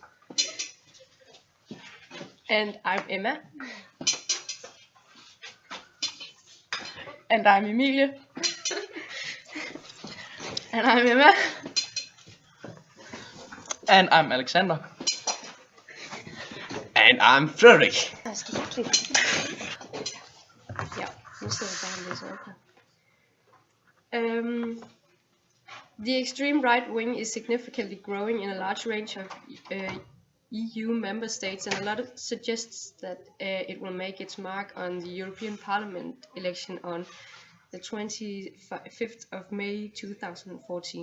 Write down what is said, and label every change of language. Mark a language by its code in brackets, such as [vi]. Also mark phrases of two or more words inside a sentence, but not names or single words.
[en] And I'm Emma. And I'm Emilie. And I'm Emma. And I'm Alexander. And I'm Frederik. [da] Ja, nu sidder jeg bare og læser op her. [en] The extreme right wing is significantly growing in a large range of EU member states, and a lot suggests that it will make its mark on the European Parliament election on the 25th of May 2014.